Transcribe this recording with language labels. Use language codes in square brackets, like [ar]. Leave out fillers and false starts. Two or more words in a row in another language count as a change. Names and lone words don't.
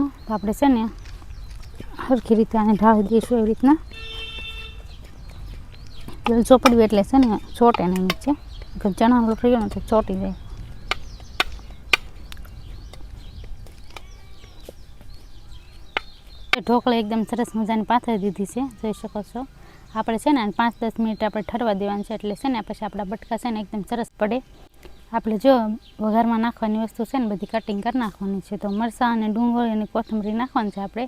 [gu] તો આપણે છે ને હરખી રીતે આને ઢાળી દઈશું એવી રીતના। તેલ ચોપડ્યું એટલે છે ને ચોટે નહીં નીચે, ચણાનો લોટ રહ્યો ને તો ચોટી જાય। ઢોકળી એકદમ સરસ મજાની પાથરી દીધી છે જોઈ શકો છો। આપણે છે ને 5-10 મિનિટ આપણે ઠરવા દેવાનું છે એટલે છે ને પછી આપણા બટકા છે ને એકદમ સરસ પડે। આપણે જો વઘારમાં નાખવાની વસ્તુ છે ને બધી કટિંગ કરી નાખવાની છે। તો મરચાં અને ડુંગળી અને કોથમરી નાખવાની છે આપણે।